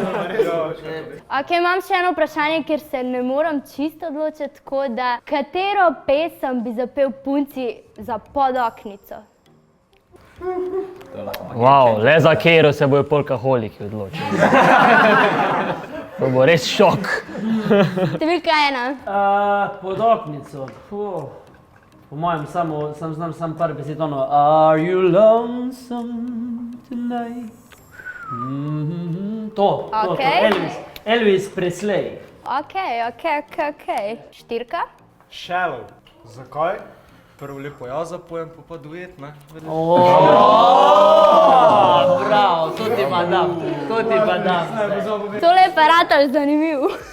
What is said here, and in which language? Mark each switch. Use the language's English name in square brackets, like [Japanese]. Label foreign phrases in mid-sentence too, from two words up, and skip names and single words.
[Slovenian] Ok, imam še eno vprašanje, ker se ne moram čisto odločiti, tako da katero pesem bi zapel punci za podoknico? Wow, le za Kero se bojo polkaholiki odločili. To bo res šok. Številka 1. Podoknico. Po mojem sam znam sam par besed ono. [English] Are you lonesome tonight? [Slovenian] To, Okej. Elvis Presley. Ok. 4. Shallow. Zakaj? Prvo lepo jaz zapojem, pa duet, ne? Bravo, to ti pa dam. Tole je pa ratal zanimiv.